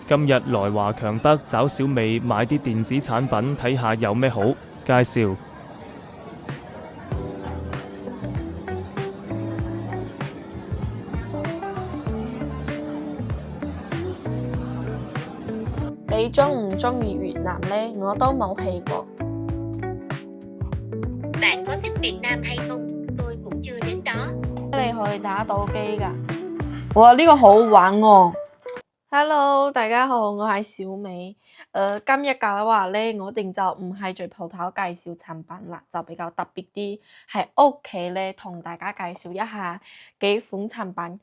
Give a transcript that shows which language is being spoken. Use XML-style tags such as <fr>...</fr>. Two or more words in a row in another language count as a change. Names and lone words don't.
<yue>今日來華強北找小美買啲電子產品睇下有咩好介紹。你鍾唔鍾意越南呢？我都冇去過。</yue> <vi>Bạn có thích Việt Nam hay không? Tôi cũng chưa đến đó.</vi> <yue>你可以打到機㗎。哇，呢個好玩喎！Hello，大家好，我係小美。今日嘅話呢，我哋就唔係在鋪頭介紹產品啦，就比較特別啲，喺屋企呢同大家介紹一下幾款產品。</yue>